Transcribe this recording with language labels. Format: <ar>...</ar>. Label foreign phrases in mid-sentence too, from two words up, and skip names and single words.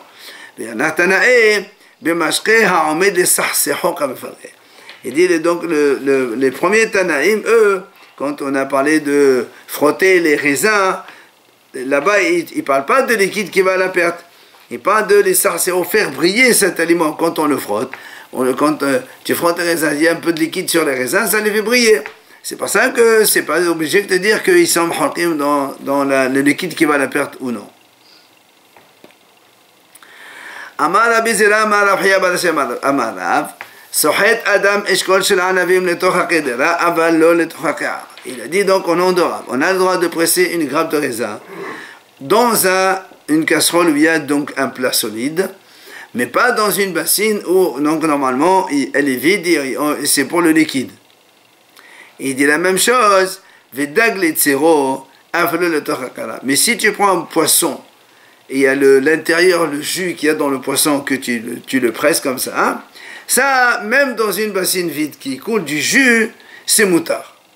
<fr>Il dit donc les premiers Tanaïm, eux, quand on a parlé de frotter les raisins, là-bas, ils ne parlent pas de liquide qui va à la perte. Ils parlent de les sarcéros, faire briller cet aliment quand on le frotte. Quand tu frottes les raisins, il y a un peu de liquide sur les raisins, ça les fait briller. C'est pour ça que c'est pas obligé de dire qu'ils sont mhakim dans le liquide qui va à la perte ou non.</fr> <he>אמר רבי זירא אמר רב חייא בר השם אמר רב סוחט אדם אשכול של ענבים לתוך הקדרה אבל לא לתוך הקערה.</he> <fr>Il a dit donc au nom de Rav, on a le droit de presser une grappe de raisin dans une casserole où il y a donc un plat solide, mais pas dans une bassine où donc normalement elle est vide et c'est pour le liquide. Il dit la même chose, mais si tu prends un poisson et il y a l'intérieur, le jus qu'il y a dans le poisson que tu le presses comme ça, hein, ça, même dans une bassine vide qui coule du jus, c'est moutard.</fr>